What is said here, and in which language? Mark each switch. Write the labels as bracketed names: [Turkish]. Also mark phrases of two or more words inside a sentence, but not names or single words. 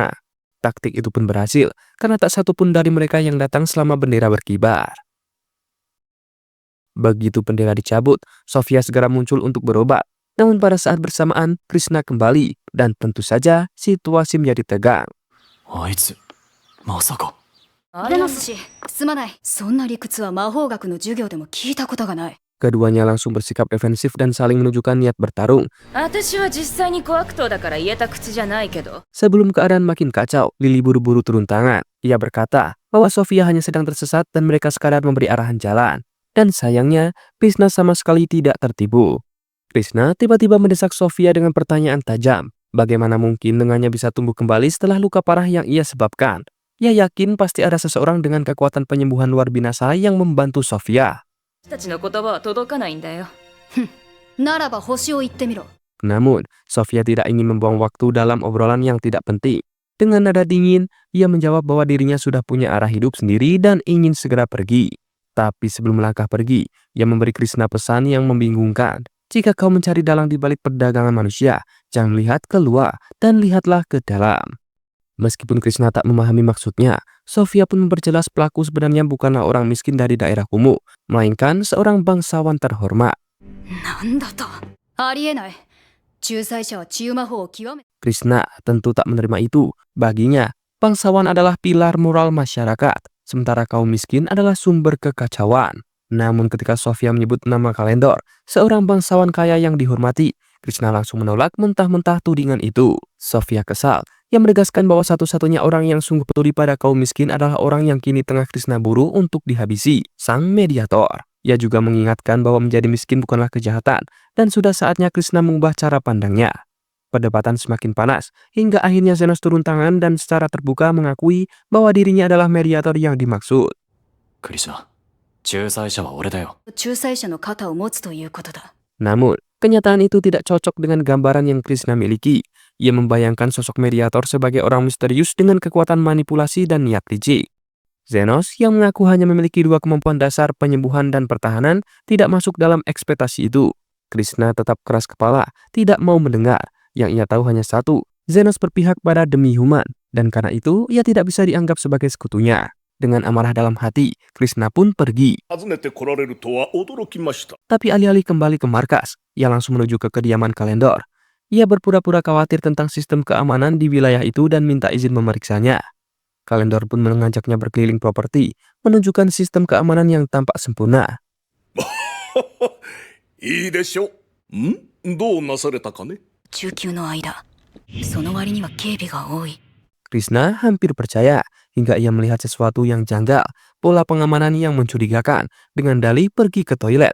[Indonesian] Taktik itu pun berhasil, karena tak satu pun dari mereka yang datang selama bendera berkibar. Begitu bendera dicabut, Sofia segera muncul untuk berobat. Namun pada saat bersamaan, Krishna kembali, dan tentu saja situasi menjadi tegang. [Japanese] あいつ、まさか。ゼノス氏、すまない。そんな理屈は魔法学の授業でも聞いたことがない。 [Indonesian] Keduanya langsung bersikap defensif dan saling menunjukkan niat bertarung. [Japanese] 私は実際に小悪党だから言えた口じゃないけど [Indonesian] Sebelum keadaan makin kacau, Lily buru-buru turun tangan. Ia berkata bahwa Sofia hanya sedang tersesat dan mereka sekadar memberi arahan jalan. Dan sayangnya, Krishna sama sekali tidak tertipu. Krishna tiba-tiba mendesak Sofia dengan pertanyaan tajam. Bagaimana mungkin dengannya bisa tumbuh kembali setelah luka parah yang ia sebabkan? Ia yakin pasti ada seseorang dengan kekuatan penyembuhan luar binasa yang membantu Sofia. [Japanese] 私たちの言葉は届かないんだよならば星を言ってみろ。 [Indonesian] Namun, Sofia tidak ingin membuang waktu dalam obrolan yang tidak penting. Dengan nada dingin, ia menjawab bahwa dirinya sudah punya arah hidup sendiri dan ingin segera pergi. Tapi sebelum melangkah pergi, ia memberi Krishna pesan yang membingungkan. Jika kau mencari dalang di balik perdagangan manusia, jangan lihat keluar dan lihatlah ke dalam. Meskipun Krishna tak memahami maksudnya, Sofia pun memperjelas pelaku sebenarnya bukanlah orang miskin dari daerah kumuh, melainkan seorang bangsawan terhormat. [Japanese] なんだと。ありえない。仲裁者は治癒魔法を極め [Indonesian] Krishna tentu tak menerima itu. Baginya, bangsawan adalah pilar moral masyarakat, sementara kaum miskin adalah sumber kekacauan. Namun ketika Sofia menyebut nama Kalendor, seorang bangsawan kaya yang dihormati, Krishna langsung menolak mentah-mentah tudingan itu. Sofia kesal. Ia menegaskan bahwa satu-satunya orang yang sungguh peduli pada kaum miskin adalah orang yang kini tengah Krishna buru untuk dihabisi, sang mediator. Ia juga mengingatkan bahwa menjadi miskin bukanlah kejahatan, dan sudah saatnya Krishna mengubah cara pandangnya. Perdebatan semakin panas, hingga akhirnya Zenos turun tangan dan secara terbuka mengakui bahwa dirinya adalah mediator yang dimaksud. [Japanese] クリシナ、仲裁者は俺だよ。仲裁者の肩を持つということだ。 [Indonesian] Namun, kenyataan itu tidak cocok dengan gambaran yang Krishna miliki. Ia membayangkan sosok mediator sebagai orang misterius dengan kekuatan manipulasi dan niat licik. Zenos, yang mengaku hanya memiliki dua kemampuan dasar penyembuhan dan pertahanan, tidak masuk dalam ekspektasi itu. Krishna tetap keras kepala, tidak mau mendengar. Yang ia tahu hanya satu, Zenos berpihak pada [English] demi human, [Indonesian] dan karena itu ia tidak bisa dianggap sebagai sekutunya. Dengan amarah dalam hati, Krishna pun pergi. [Japanese] 訪ねて来られるとは驚きました。 [Indonesian] Tapi alih-alih kembali ke markas, ia langsung menuju ke kediaman Kalendor. Ia berpura-pura khawatir tentang sistem keamanan di wilayah itu dan minta izin memeriksanya. Kalendor pun mengajaknya berkeliling properti, menunjukkan sistem keamanan yang tampak sempurna. [Japanese] いいでしょう。どうなされたかね。中級の間。その割には警備が多い。 [Indonesian] Krishna hampir percaya hingga ia melihat sesuatu yang janggal, pola pengamanan yang mencurigakan, dengan dalih pergi ke toilet.